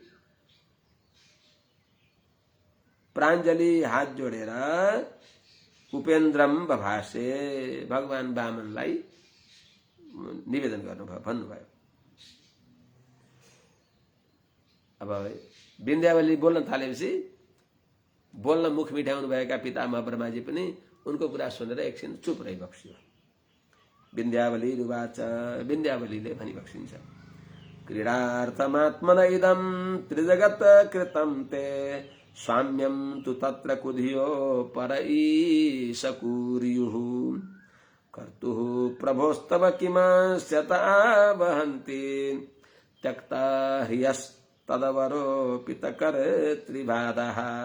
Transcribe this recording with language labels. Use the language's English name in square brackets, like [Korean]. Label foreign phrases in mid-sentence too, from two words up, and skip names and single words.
[Nepali] प्राञ्जलि हात जोडेर [Sanskrit] उपेन्द्रम बभाषे [Nepali] भगवान वामनलाई निवेदन गर्नुभयो, भन्नुभयो। अब विन्ध्यावली बोल्न थालेपछि बोल्न मुख मिठाउनु भएका पितामह ब्रह्माजी पनि उनको कुरा सुनेर एकछिन चुप रहिबक्सियो। [Sanskrit] विन्ध्यावली उवाच [Nepali] विन्ध्यावलीले भनिबक्सिन्छ [Sanskrit] क्रीडार्थमात्मन इदं त्रिजगत कृतं ते स्वाम्यं तु तत्र कुधियो पर ईशकुर्युः कर्तुः प्रभोस्तव किमास्यता वहन्ति त्यक्ता ह्रियस्तदवरोपितकर त्रिबाधः।